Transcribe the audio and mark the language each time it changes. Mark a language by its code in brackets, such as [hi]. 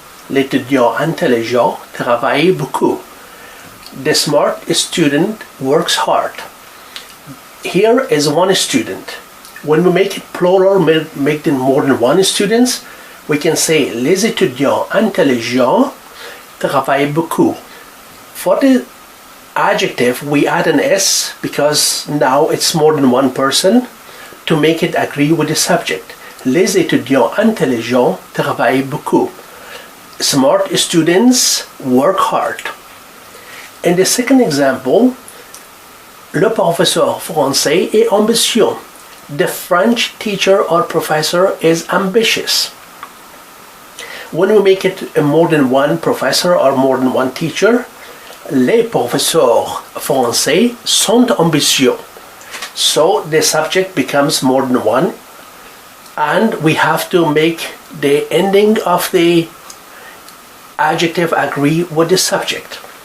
[fr] L'étudiant intelligent travaille beaucoup. [en] The smart student works hard. Here is one student. When we make it plural, make it more than one students, we can say [fr] les étudiants intelligents travaillent beaucoup. [en] For the adjective, we add an S because now it's more than one person to make it agree with the subject. [fr] Les étudiants intelligents travaillent beaucoup. [en] Smart students work hard. In the second example, [fr] le professeur français est ambitieux. [en] The French teacher or professor is ambitious. When we make it more than one professor or more than one teacher, [fr] les professeurs français sont ambitieux. [en] So the subject becomes more than one, and we have to make the ending of the adjective agree with the subject.